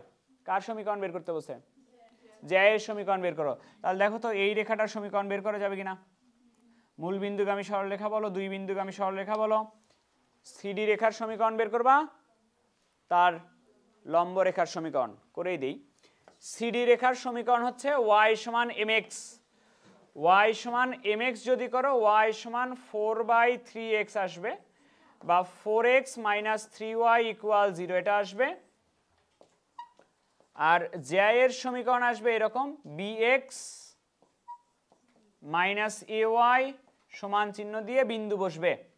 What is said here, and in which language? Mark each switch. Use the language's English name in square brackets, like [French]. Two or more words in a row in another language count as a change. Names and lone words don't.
[Bangla] কার সমীকরণ বের করতে বলছে, জ্যায়ের সমীকরণ বের করো। তাহলে দেখো তো এই রেখাটার সমীকরণ বের করা যাবে কিনা। মূল বিন্দুগামী সরলরেখা বলো, দুই বিন্দুগামী সরলরেখা বলো, সিডি রেখার সমীকরণ বের করবা, তার লম্ব রেখার সমীকরণ করেই দেই। সিডি রেখার সমীকরণ হচ্ছে y = mx, y = mx যদি করো y = 4/3x আসবে, বা 4x - 3y = 0 এটা আসবে। আর জ্যায়ের সমীকরণ আসবে এরকম bx - ay সমান চিহ্ন দিয়ে বিন্দু বসবে।